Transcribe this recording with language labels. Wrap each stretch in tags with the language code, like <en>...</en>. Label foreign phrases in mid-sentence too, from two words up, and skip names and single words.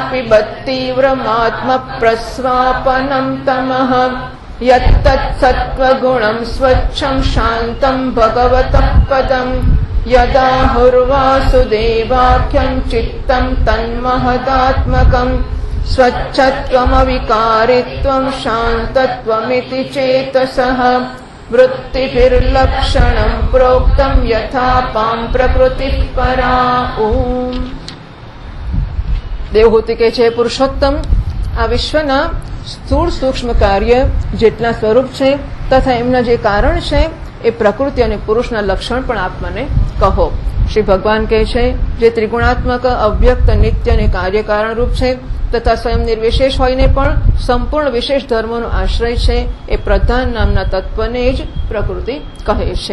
<sa>पिबत्तीव्रमात्मप्रस्वापनं तमः यत्तत्सत्त्वगुणं स्वच्छं शान्तं भगवतः पदम् यदा हुर्वासुदेवाख्यं चित्तं तन्महदात्मकम् स्वच्छत्वमविकारित्वं शान्तत्वमिति चेतसः वृत्तिभिर्लक्षणं प्रोक्तं यथापां प्रकृतिः परा ओम।</sa> <gu>દેવહૂતિ કહે છે પુરુષોત્તમ આ વિશ્વના સ્થૂળ સૂક્ષ્મ કાર્ય જેટલા સ્વરૂપ છે તથા એમના જે કારણ છે એ પ્રકૃતિ અને પુરુષના લક્ષણ પણ આપ મને કહો। શ્રી ભગવાન કહે છે જે ત્રિગુણાત્મક અવ્યક્ત નિત્ય અને કાર્યકારણ રૂપ છે તથા સ્વયં નિર્વિશેષ હોઈને પણ સંપૂર્ણ વિશેષ ધર્મોનો આશ્રય છે એ પ્રધાન નામના તત્વને જ પ્રકૃતિ કહે છે।</gu>